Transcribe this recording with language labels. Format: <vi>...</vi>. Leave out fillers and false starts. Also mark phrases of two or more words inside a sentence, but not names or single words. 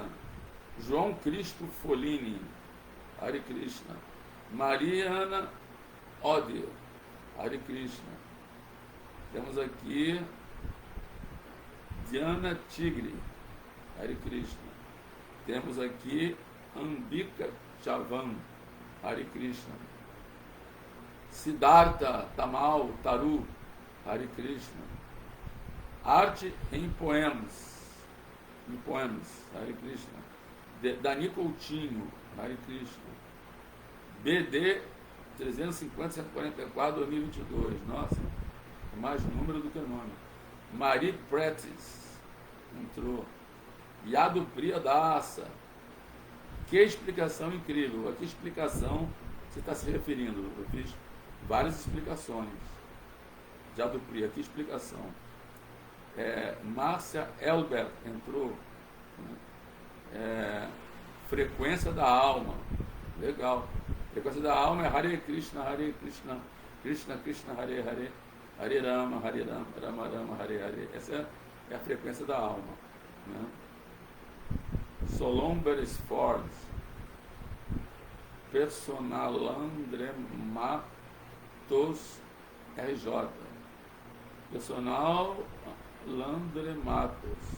<pt>João Cristo Folini, Hare Krishna. Mariana Odir, Hare Krishna. Temos aqui Diana Tigre, Hare Krishna. Temos aqui Ambika Chavan, Hare Krishna. Siddhartha Tamal Taru, Hare Krishna. Arte em poemas, Hare Krishna. Dani Coutinho, Hare Krishna. BD 350-144, 2022. Nossa, mais número do que nome. Marie Pretice entrou. Yadu Priya Dasa. Que explicação incrível. A que explicação você está se referindo? Eu fiz várias explicações. Yadu Priya, que explicação? Márcia Elbert entrou. Frequência da alma. Legal. Frequência da alma é Hare Krishna, Krishna Krishna, Hare Hare, Hare Rama, Rama Rama, Hare Hare. Essa é a frequência da alma. Né? Solon Beresford, Personalandre Matos RJ. Personal Landre Matos.</pt>